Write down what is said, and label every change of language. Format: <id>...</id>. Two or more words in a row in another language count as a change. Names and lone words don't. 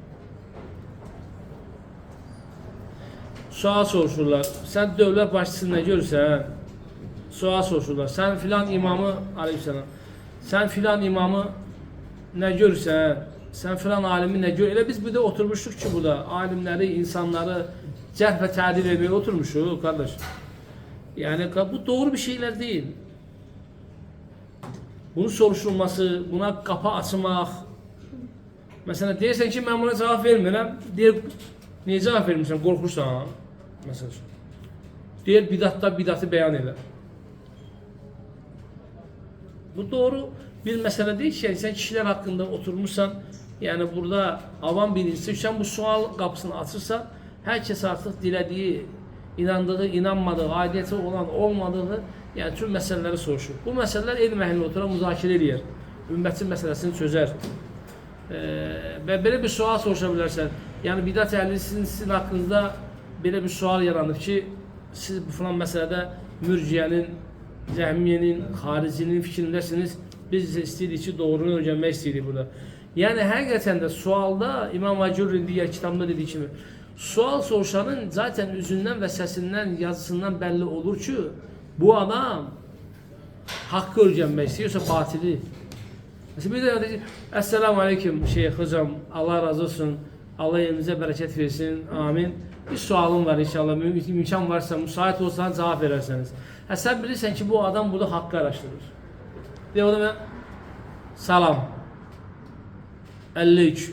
<az>Sual soruşurlar. Sən dövlət başçısını nə görürsən? Sual soruşurlar. Sən filan imamı, aleyhisselam, sən filan imamı nə görürsən? Sən filan alimi nə görürsən? Elə biz burada oturmuşduq ki, burada alimləri, insanları cərh və tədil etmeye oturmuşuq kardeş.</az> <tr>Yani bu doğru bir şeyler değil. Bunun soruşulması, buna kapı açmaq.</tr> <az>Mesela deyirsən ki, mən buna cavab vermirəm. Deyir, niyə cavab vermirsən? Qorxursan. Mesela. Deyir, bidatda bidatı bəyan edə. Bu doğru bir məsələ deyil ki, sən kişilər haqqında oturmuşsan, yani burada avam birincisi, sən bu sual qapısını açırsan,</az> <tr>herkes artık dilediği, inandığı, inanmadığı, aidiyeti olan, olmadığı, yani tüm meseleleri soruşur.</tr> <az>Bu meseleler elm əhlində oturan müzakirə edir. Ümmətin məsələsini çözər. Və belə bir sual soruşa bilərsən. Yəni bidat əhli sizin haqqınızda belə bir sual yaranır ki, siz bu falan məsələdə mürciyənin, cəhmiyyənin, xaricinin fikrindəsiniz. Biz istəyirik ki, doğrunu öyrənmək istəyirik burada. Yəni həqiqətən də sualda İmam Acurri'nin digər kitabında dediği kimi, sual soruşanın zaten üzündən və səsindən, yazısından belli olur ki, bu adam haqqı öyrənmək istəyirsə batili.</az> <tr>Mesela bir de dedi, Esselamu Aleyküm Şeyh Hocam, Allah razı olsun,</tr> <az>Allah elinizə bərəkət versin,</az> <tr>amin. bir sualım var inşallah. İmkan varsa, müsait olsanız cevap vererseniz.</tr> <az>Ha, sen bilirsən ki, bu adam burada hakkı araştırır. Diye o da ben salam 53.</az>